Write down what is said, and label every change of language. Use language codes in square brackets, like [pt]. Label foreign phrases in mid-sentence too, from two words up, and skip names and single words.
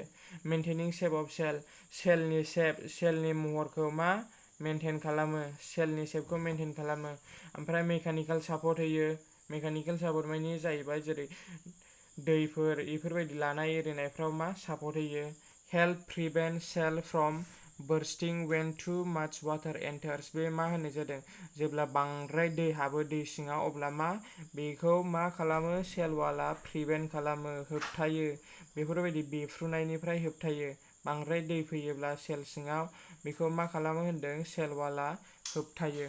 [en] maintaining shape of [brx] सेलनि महरखौ मा मेनटेन खालामो, सेलनि शेपखौ मेनटेन खालामो। ओमफ्राय [en] mechanical support [brx] होयो। [en] mechanical support [brx] मानि जाहैबाय जेरै दैफोर बेफोरबायदि लानाय एरिनायफ्राव मा सापर्ट होयो। [en] help prevent cell from bursting when too much water enters। [brx] बे मा होननाय जादों जेब्ला बांद्राय दै हाबो दै सिङाव, अब्ला मा बेखौ मा खालामो सेल वालआ प्रिभेन्ट खालामो, होबथायो। बेफोरबायदि बेफ्रुनायनिफ्राय होबथायो। बांद्राय दै फैयोब्ला सेल सिङाव बेखौ मा खालामो होनदों सेल वालआ होबथायो।